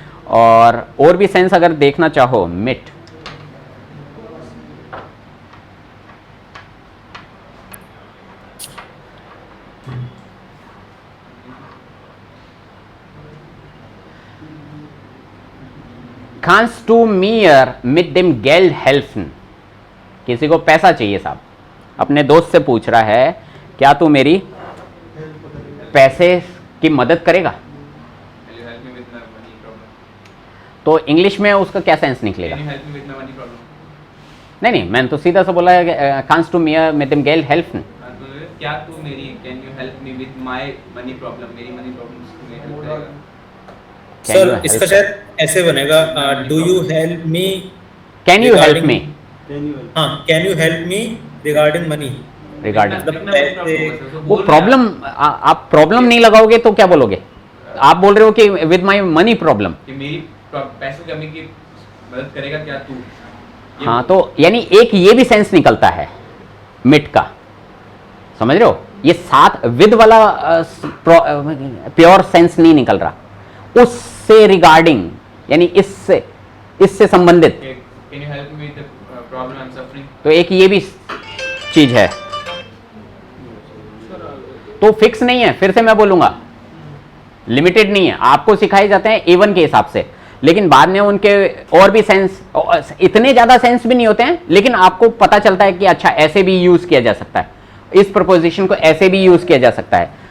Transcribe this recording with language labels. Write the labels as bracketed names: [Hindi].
[Hindi] और भी सेंस अगर देखना चाहो, मिट, kannst du mir mit dem Geld helfen? किसी को पैसा चाहिए साहब, अपने दोस्त से पूछ रहा है क्या तू मेरी पैसे की मदद करेगा? [English] Will you help me with my money problem? [Hindi] तो इंग्लिश में उसका क्या सेंस निकलेगा? [English] Can you help me with my money problem? [Hindi] नहीं, मैंने तो सीधा सा बोला है kannst du mir mit dem Geld helfen? [English] क्या तू मेरी can you help me with my money problem? [Hindi] मेरी money problem से तुम्हें help करेगा? सर इसका शायद ऐसे बनेगा, do you help मी, [English] Can you help me, हाँ, can you help me regarding money, regarding. [Hindi] वो प्रॉब्लम, आप प्रॉब्लम नहीं लगाओगे तो क्या बोलोगे? आप बोल रहे हो कि विद माई मनी प्रॉब्लम, कि मेरी पैसों की कमी की मदद करेगा क्या तू? हाँ, तो यानी एक ये भी सेंस निकलता है मिट का, समझ रहे हो? ये साथ विद वाला प्योर सेंस नहीं निकल रहा, उससे रिगार्डिंग, यानी इससे संबंधित। [English] Can you help me with the problem I'm suffering? [Hindi] तो एक ये भी चीज है, तो फिक्स नहीं है, फिर से मैं बोलूंगा लिमिटेड नहीं है। आपको सिखाए जाते हैं A1 के हिसाब से, लेकिन बाद में उनके और भी सेंस, इतने ज्यादा सेंस भी नहीं होते हैं, लेकिन आपको पता चलता है कि अच्छा ऐसे भी यूज किया जा सकता है, इस प्रपोजिशन को ऐसे भी यूज किया जा सकता है।